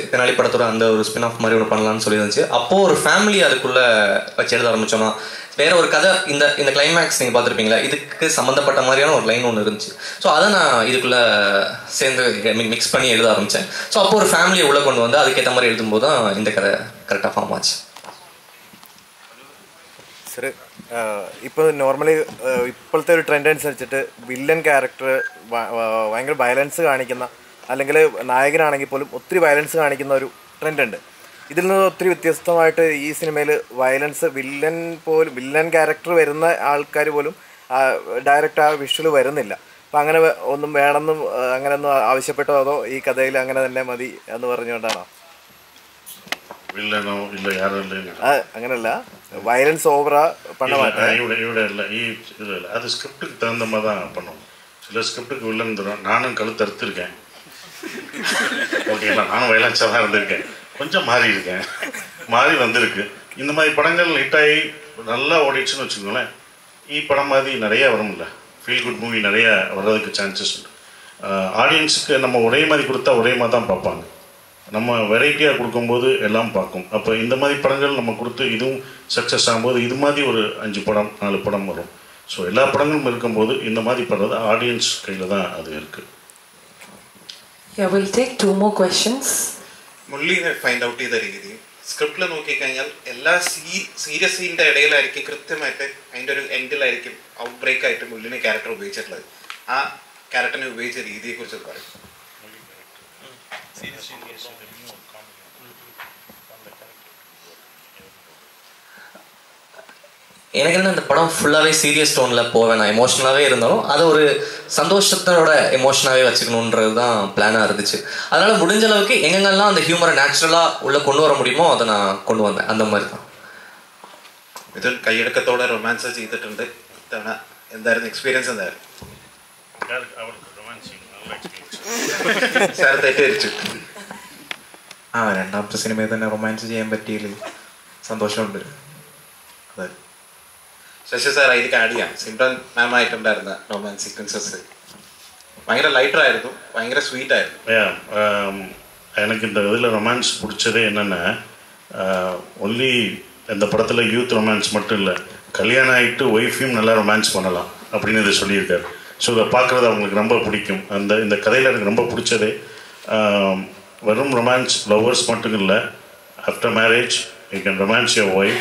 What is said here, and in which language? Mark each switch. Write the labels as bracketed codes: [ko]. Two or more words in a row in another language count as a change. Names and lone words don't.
[ta] தெனாலி படத்தோட அந்த ஒரு ஸ்பின் ஆஃப் மாதிரி ஒன்று பண்ணலான்னு சொல்லி இருந்துச்சு. அப்போது ஒரு ஃபேமிலி அதுக்குள்ளே வச்சு எழுத ஆரம்பித்தோம்னா வேற ஒரு கதை இந்த கிளைமேக்ஸ் நீங்கள் பார்த்துருப்பீங்களா, இதுக்கு சம்மந்தப்பட்ட மாதிரியான ஒரு லைன் ஒன்று இருந்துச்சு. ஸோ அதை நான் இதுக்குள்ளே சேர்ந்து மிக்ஸ் பண்ணி எழுத ஆரம்பித்தேன். ஸோ அப்போ ஒரு ஃபேமிலியை உள்ளே கொண்டு வந்து அதுக்கேற்ற மாதிரி எழுதும்போது தான் இந்த கதை கரெக்டாக ஃபார்ம் ஆச்சு. [ml] സർ ഇപ്പോൾ നോർമലി ഇപ്പോഴത്തെ ഒരു ട്രെൻഡ് അനുസരിച്ചിട്ട് [en] villain character [ml] ഭയങ്കര വയലൻസ് കാണിക്കുന്ന അല്ലെങ്കിൽ നായകനാണെങ്കിൽ പോലും ഒത്തിരി വയലൻസ് കാണിക്കുന്ന ഒരു ട്രെൻഡുണ്ട്. ഇതിൽ നിന്ന് ഒത്തിരി വ്യത്യസ്തമായിട്ട് ഈ സിനിമയിൽ [en] violence villain character [ml] വരുന്ന ആൾക്കാർ പോലും ഡയറക്റ്റ് ആ വിഷ്വൽ വരുന്നില്ല. അപ്പം അങ്ങനെ ഒന്നും വേണമെന്നും അങ്ങനെയൊന്നും ആവശ്യപ്പെട്ടോ അതോ ഈ കഥയിൽ അങ്ങനെ തന്നെ മതി എന്ന് പറഞ്ഞുകൊണ്ടാണോ? [ta] வில்லனோ இல்லை யாரும் இல்லை, [ml] അങ്ങനെയല്ല, വയലൻസ് ഓവറാ [ta] பண்ண மாட்டேன். இவட இல்லை இல்லை, அது ஸ்கிரிப்டுக்கு தகுந்த மாதிரி தான் பண்ணுவோம். சில ஸ்கிரிப்டுக்கு வில்லன் தரும். நானும் கழுத்து அறுத்துருக்கேன், ஓகேங்களா. நானும் வயலன்ஸாக தான் இருந்திருக்கேன், கொஞ்சம் மாறி இருக்கேன், மாறி வந்திருக்கு. இந்த மாதிரி படங்கள் ஹிட் ஆகி நல்லா ஓடிடுச்சுன்னு வச்சுக்கோங்களேன். படம் மாதிரி நிறைய வரும்ல, [en] feel good movie [ta] நிறைய வர்றதுக்கு சான்சஸ் உண்டு. ஆடியன்ஸுக்கு நம்ம ஒரே மாதிரி கொடுத்தா ஒரே மாதிரி தான் பார்ப்பாங்க. நம்ம வெரைட்டியாக கொடுக்கும்போது எல்லாம் பார்க்கும். அப்போ இந்த மாதிரி படங்கள் நம்ம கொடுத்து இதுவும் சக்ஸஸ் ஆகும்போது இது மாதிரி ஒரு 5 படம் 4 படம் வரும். ஸோ எல்லா படங்களும் இருக்கும்போது இந்த மாதிரி படுறது ஆடியன்ஸ் கையில் தான் அது இருக்குது. [en] Yeah, we'll take 2 more questions. [ml] മുള്ളിനെ [en] find out [ml] ചെയ്ത രീതി സ്ക്രിപ്റ്റിൽ നോക്കിക്കഴിഞ്ഞാൽ എല്ലാ സീരിയസ് സീനിൻ്റെ ഇടയിലായിരിക്കും കൃത്യമായിട്ട് അതിൻ്റെ ഒരു എൻഡിലായിരിക്കും [en] out break [ml] ആയിട്ട് മുള്ളിനെ ക്യാരക്ടർ ഉപയോഗിച്ചിട്ടുള്ളത്. ആ ക്യാരക്ടറിനെ ഉപയോഗിച്ച രീതിയെക്കുറിച്ച് പറയും. [ta] எனக்கு என்ன, இந்த படம் ஃபுல்லாகவே சீரியஸ் டோனில் போவேன். நான் எமோஷனலாகவே இருந்தாலும் அதை ஒரு சந்தோஷத்தோட எமோஷனாகவே வச்சுக்கணுன்றது தான் பிளானாக இருந்துச்சு. அதனால் முடிஞ்ச அளவுக்கு எங்கெங்கெல்லாம் அந்த ஹியூமரை நேச்சுரலாக உள்ளே கொண்டு வர முடியுமோ அதை நான் கொண்டு வந்தேன். அந்த மாதிரி தான். [ml] ഇത് കൈയടക്കത്തോടെ റൊമാൻസ് ചെയ്തിട്ടുണ്ട്. ഇത്തവണ എന്തായിരുന്നു എക്സ്പീരിയൻസ്? എന്തായിരുന്നു സാർ തെറ്റിദ്ധരിച്ചു? രണ്ടാമത്തെ സിനിമയിൽ തന്നെ റൊമാൻസ് ചെയ്യാൻ പറ്റിയതിൽ സന്തോഷമുണ്ട്. അതെ, ശശി സാർ അതിലേക്ക് ആഡ് ചെയ്യാം. സിമ്രൻ മാം ആയിട്ടുണ്ടായിരുന്ന [en] romance sequences [ml] ഭയങ്കര ലൈറ്റർ ആയിരുന്നു, ഭയങ്കര സ്വീറ്റ് ആയിരുന്നു. [ta] எனக்கு இந்த இதில் ரொமான்ஸ் பிடிச்சதே என்னென்னா ஒன்லி இந்த படத்தில் [en] youth romance [ta] மட்டும் இல்லை, கல்யாணம் ஆகிட்டு ஒய்ஃபையும் நல்லா ரொமான்ஸ் பண்ணலாம் அப்படின்னு இதை சொல்லியிருக்காரு. ஸோ இதை பார்க்குறது அவங்களுக்கு ரொம்ப பிடிக்கும். இந்த கதையில் எனக்கு ரொம்ப பிடிச்சதே வெறும் ரொமான்ஸ் லவ்வர்ஸ் மட்டும் இல்லை, [en] after marriage you can romance your wife.